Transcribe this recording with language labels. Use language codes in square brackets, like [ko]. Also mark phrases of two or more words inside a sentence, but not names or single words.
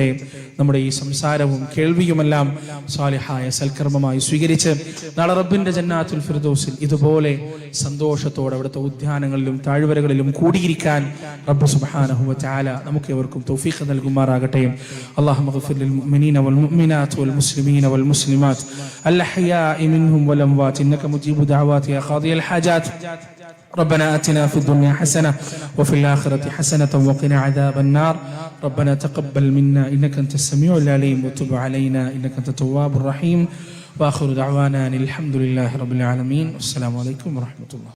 [ml] നമ്മുടെ ഈ സംസാരവും കേൾവിയുമെല്ലാം സാലിഹായ സൽക്കർമ്മമായി സ്വീകരിച്ച് നാളെ റബ്ബിന്റെ ജന്നാത്തുൽ ഫിർദൗസിൽ ഇതുപോലെ സന്തോഷത്തോടെ അവിടുത്തെ ഉദ്യാനങ്ങളിലും താഴ്വരകളിലും കൂടിയിരിക്കാൻ റബ്ബ് [ar] سبحانه وتعالى [ml] നമുക്ക് ഏവർക്കും തൗഫീഖ് നൽകുമാറാകട്ടെ. [ar] اللهم اغفر للمؤمنين والمؤمنات والمسلمين والمسلمات الأحياء منهم والأموات إنك مجيب الدعوات يا قاضي الحاجات. ربنا آتنا في الدنيا حسنة وفي الآخرة حسنة وقنا عذاب النار. ربنا تقبل منا إنك أنت السميع العليم وتب علينا إنك أنت التواب الرحيم. وآخر دعوانا الحمد لله رب العالمين. والسلام عليكم ورحمة الله.